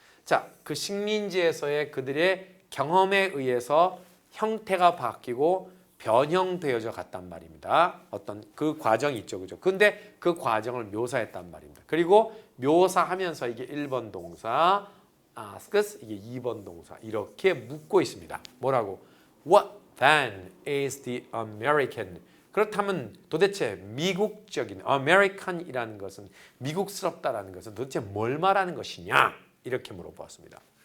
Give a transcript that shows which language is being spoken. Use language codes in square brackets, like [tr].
[ko] 자, 그 식민지에서의 그들의 경험에 의해서 형태가 바뀌고 변형되어져 갔단 말입니다. 어떤 그 과정이 있죠. 그죠? 근데 그 과정을 묘사했단 말입니다. 그리고 묘사하면서 이게 1번 동사, asks 이게 2번 동사 이렇게 묻고 있습니다. 뭐라고? [en] What then is the American? [ko] 그렇다면 도대체 미국적인 American이라는 것은 미국스럽다라는 것은 도대체 뭘 말하는 것이냐? 이렇게 물어보았습니다.